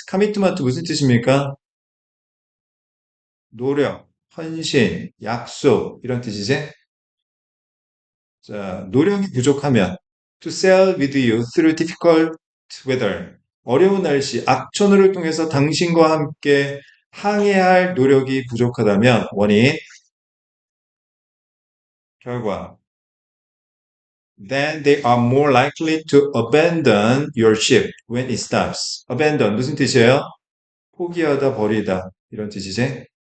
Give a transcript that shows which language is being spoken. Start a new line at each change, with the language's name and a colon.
Korean: commitment 무슨 뜻입니까? 노력, 헌신, 약속 이런 뜻이지? 자, 노력이 부족하면
English: to sail with you through difficult weather.
Korean: 어려운 날씨, 악천후를 통해서 당신과 함께 항해할 노력이 부족하다면 원인, 결과
English: then they are more likely to abandon your ship when it stops.
Korean: abandon 무슨 뜻이에요? 포기하다, 버리다 이런 뜻이지.